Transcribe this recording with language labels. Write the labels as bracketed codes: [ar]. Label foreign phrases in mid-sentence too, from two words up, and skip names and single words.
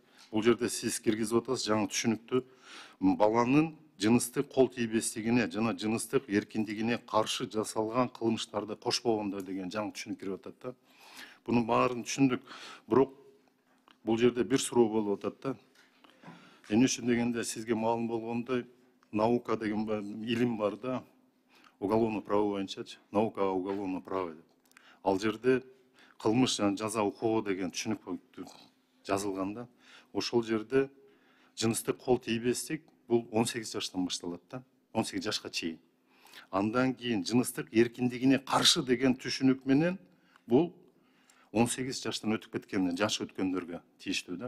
[ky] Бул жерде сиз киргизип атасыз жаңы түшүнүктү баланын жыныстык кол тийбестигине жана жыныстык эркиндигине каршы жасалган кылмыштарды кошпогондо деген жаңы түшүнүк кирип атат да. Бунун баарын түшүндүк, бирок бул жерде бир суроо болуп атат да. Эмне үчүн дегенде сизге маалым болгондой наука деген илим бар да, [ru] уголовное право боюнчачы, наука о уголовном праве деп. [ky] Ал жерде кылмыш жана жаза укугу деген түшүнүк жазылган да. Ошол жерде жыныстык кол тийбестик бул 18 жаштан башталат да, 18 жашка чейин. Андан кийин жыныстык эркиндигине каршы деген түшүнүк менен бул 18 жаштан өтүп кеткен, жаш өткөндөргө тийиштүү да.